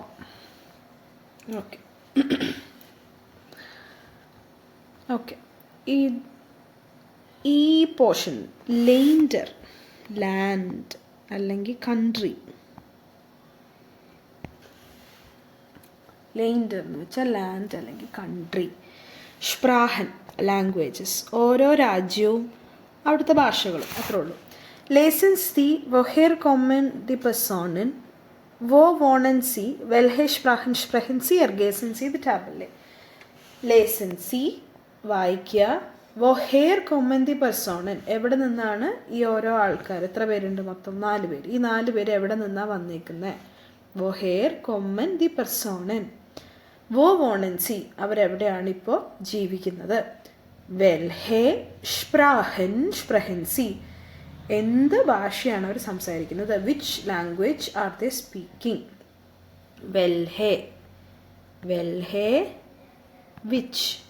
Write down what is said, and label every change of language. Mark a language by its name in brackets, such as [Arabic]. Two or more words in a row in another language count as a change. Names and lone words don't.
[Malayalam] ഓക്കെ ഓക്കെ. ഈ പോർഷൻ ലെൻഡർ, ലാൻഡ് അല്ലെങ്കിൽ കൺട്രി. ലെൻഡർ എന്ന് വെച്ചാൽ ലാൻഡ് അല്ലെങ്കിൽ കൺട്രി. സ്പ്രാഹൻ ലാംഗ്വേജസ്, ഓരോ രാജ്യവും അവിടുത്തെ ഭാഷകളും, അത്രേ ഉള്ളൂ. [German] Lesen Sie woher kommen die Personen wo wohnen Sie, welche Sprachen sprechen Sie, ergänzen Sie die Tabelle. Lesen Sie, [Malayalam] വായിക്കുക. [German] woher kommen die Personen, [Malayalam] എവിടെ നിന്നാണ് ഈ ഓരോ ആൾക്കാർ, എത്ര പേരുണ്ട് മൊത്തം, 4 പേര്. ഈ 4 പേര് എവിടെ നിന്നാണ് വന്നിരിക്കുന്നത്. [German] woher kommen die Personen. wo wohnen Sie, [Malayalam] അവരെവിടെയാണ് ഇപ്പോൾ ജീവിക്കുന്നത്. [German] welche Sprachen sprechen Sie, [Malayalam] എന്ത് ഭാഷയാണ് അവർ സംസാരിക്കുന്നത്. [English] which language are they speaking. വെൽഹെ വിച്ച്.